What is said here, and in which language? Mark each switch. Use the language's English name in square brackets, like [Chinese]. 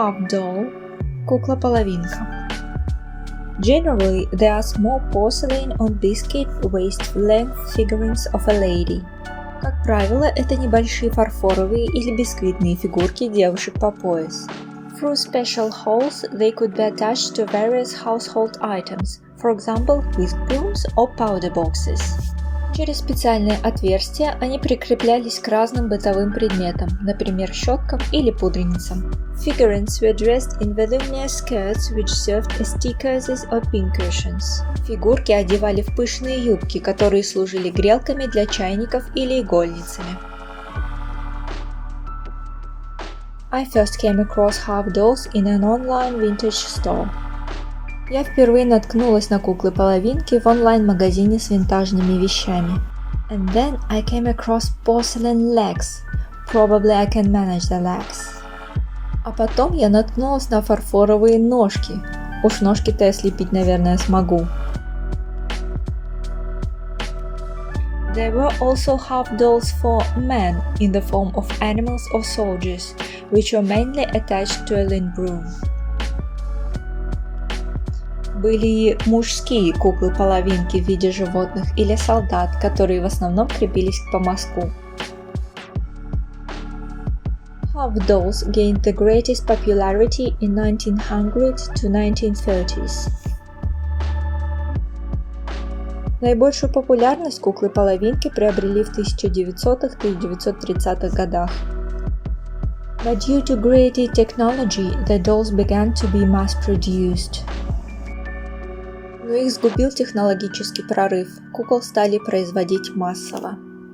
[English] doll – кукла-половинка. Generally, there are small porcelain or biscuit waist-length figurines of a lady. [Russian] Как правило, это небольшие фарфоровые или бисквитные фигурки девушек по пояс. [English] Through special holes, they could be attached to various household items, for example, whisk brooms or powder boxes. [Russian] Через специальные отверстия они прикреплялись к разным бытовым предметам, например, щеткам или пудреницам. [English] Figurines were dressed in voluminous skirts which served as tea cozies or pincushions. [Russian] Фигурки одевали в пышные юбки, которые служили грелками для чайников или игольницами. [English] I first came across half dolls in an online vintage store. [Russian] Я впервые наткнулась на куклы-половинки в онлайн-магазине с винтажными вещами. [English] And then I came across porcelain legs. Probably I can manage the legs. [Russian] А потом я наткнулась на фарфоровые ножки. Уж ножки-то я слепить, наверное, смогу. [English] There were also half dolls for men in the form of animals or soldiers, which were mainly attached to a linen broom. [Russian] Были и мужские куклы-половинки в виде животных или солдат, которые в основном крепились к помазку. [English] Half dolls gained the greatest popularity in 1900 to 1930s. [Russian] Наибольшую популярность куклы-половинки приобрели в 1900-1930-х годах. [English] But due to greater technology, the dolls began to be mass-produced. [Russian] Но их сгубил технологический прорыв. Кукол стали производить массово.